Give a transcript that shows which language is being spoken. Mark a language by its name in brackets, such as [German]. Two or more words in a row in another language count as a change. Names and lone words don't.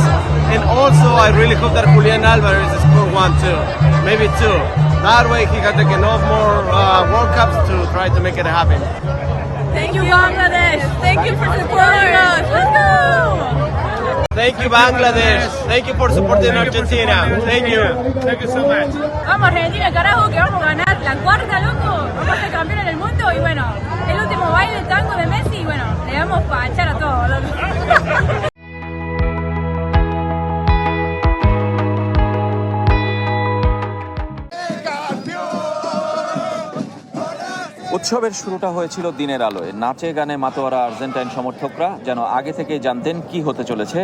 [English] And also I really hope that Julian Alvarez score 1-2, maybe 2. That way he can take enough more World Cups to try to make it happen. Thank you, Bangladesh. Thank you for supporting us. Let's go. Thank you, Bangladesh. Thank you for supporting Argentina. Thank you. Thank you so much. [Spanish] Vamos Argentina, carajo, que vamos a ganar la cuarta, loco. Vamos a ser campeones del mundo y bueno, el último baile tango de Messi y bueno, le vamos a echar a todos, loco. [Bangla] উৎসবের শুরুটা হয়েছিল দিনের আলোয়। নাচে গানে মাতোয়ারা আর্জেন্টাইন সমর্থকরা যেন আগে থেকেই জানতেন কি হতে চলেছে।